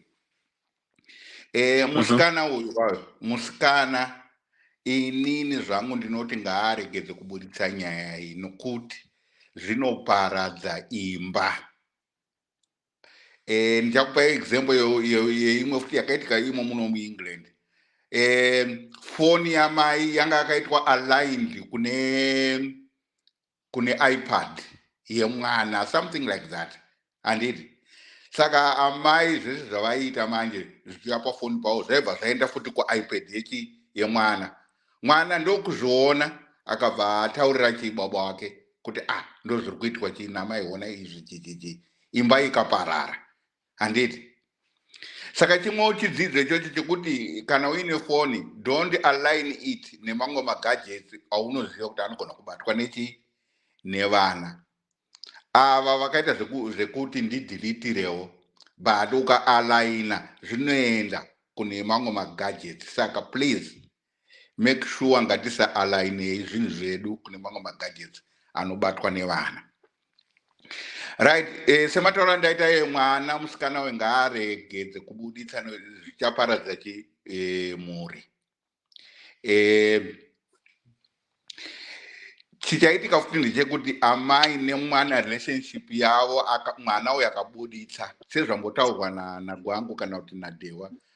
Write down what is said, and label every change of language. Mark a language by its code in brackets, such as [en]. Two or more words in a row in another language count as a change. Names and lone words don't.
[sn] Musikana uyu musikana inini zvangu ndinoti ngaaregedze kuburitsa nyaya iyi nokuti zvinoparadza imba. Ndichakupa example yeimwe futi yakaitika imo muno muEngland. foni yamai yanga yakaitwa aligned kune iPad yemwana, [en] something like that. [sn] Anditi saka amai zvese zvavaita manje zvichiuya pafoni pavo zvaibva zvaenda futi kuiPad yemwana. Mwana ndokuzviona akabva ataurira chibaba wake kuti ndo zviri kuitwa chii namai, ona izvi chichichi, imba ikaparara. Handiti saka chimwewo chidzidzo ichocho chekuti kana uine foni [en] don't align it [sn] nemamwe magadgets aunoziva kuti anogona kubatwa nevana. Ava vakaita zvekuti ndidhilitirewo, but ukaaligna zvinoenda kune mamwe magadgets. Saka [en] please make sure [sn] ngatisa align zvinhu zvedu kune mamwe magadgets anobatwa nevana. Right, semataura ndaita mwana musikana wengaregedze kubuditsa zvichaparadza mhuri. Chichaitika futi ndechekuti amai nemwana relationship yavo mwana uyu akabuditsa sezvambotaurwa nagwangu kana kuti nadewa.